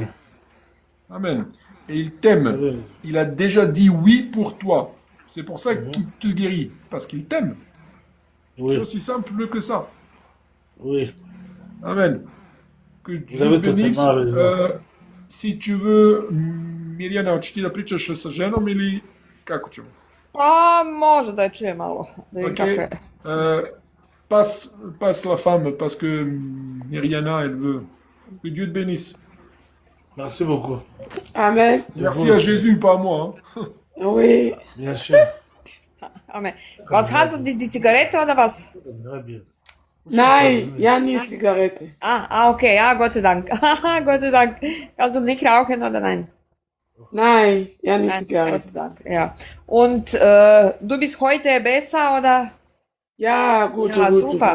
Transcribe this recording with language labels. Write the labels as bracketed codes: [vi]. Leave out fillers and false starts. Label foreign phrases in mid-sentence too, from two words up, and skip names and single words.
[fr] Amen. Et il Vous t'aime. avez raison. Il a déjà dit oui pour toi. C'est pour ça Mhm. qu'il te guérit. Parce qu'il t'aime. C'est Oui, aussi simple que ça. oui. Amen. Que Vous Dieu avez bénisse. totalement raison. Si tu veux, [sr] Mirjana, hoćeš ti da pričaš sa ženom ili kako ćemo? Pa može da je čuje malo, da vidim Ok. kako je. [fr] Passe la femme parce que Mirjana, elle veut. Que Dieu te bénisse. Merci beaucoup. Amen. Merci à Jésus, pas à moi. Hein. Oui. Bien sûr. Amen. [de] Was hast du, die Zigarette oder was? [fr] Très bien. [de] Nein, ja, nie Zigarette. Okay, ja, Gott sei Dank. Gott sei Dank. Kannst du nicht rauchen oder nein? Nein, ja, nie Nein, Gott Zigarette. sei Dank, ja. Und du bist heute besser oder? Ja, gut, Ja, gut, super.